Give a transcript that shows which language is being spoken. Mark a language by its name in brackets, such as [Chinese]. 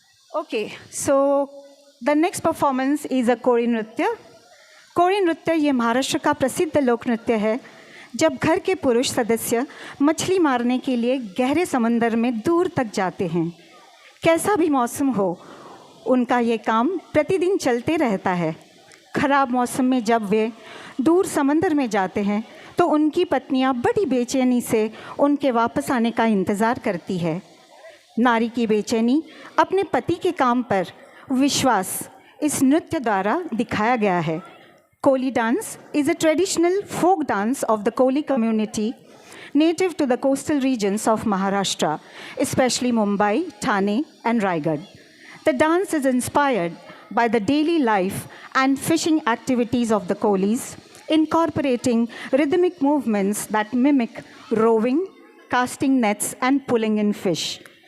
[English] Okay, so the next performance is a Kori nritya. [Hindi] कोरी नृत्य ये महाराष्ट्र का प्रसिद्ध लोक नृत्य है. जब घर के पुरुष सदस्य मछली मारने के लिए गहरे समंदर में दूर तक जाते हैं, कैसा भी मौसम हो, उनका ये काम प्रतिदिन चलते रहता है. खराब मौसम में जब वे दूर समंदर में जाते हैं, तो उनकी पत्नियां बड़ी बेचैनी से उनके वापस आने का इंतज़ार करती है. नारी की बेचैनी अपने पति के काम पर विश्वास इस नृत्य द्वारा दिखाया गया है. [English] Koli dance is a traditional folk dance of the Koli community native to the coastal regions of Maharashtra, especially Mumbai, Thane, and Raigad. The dance is inspired by the daily life and fishing activities of the Kolis, incorporating rhythmic movements that mimic rowing, casting nets, and pulling in fish.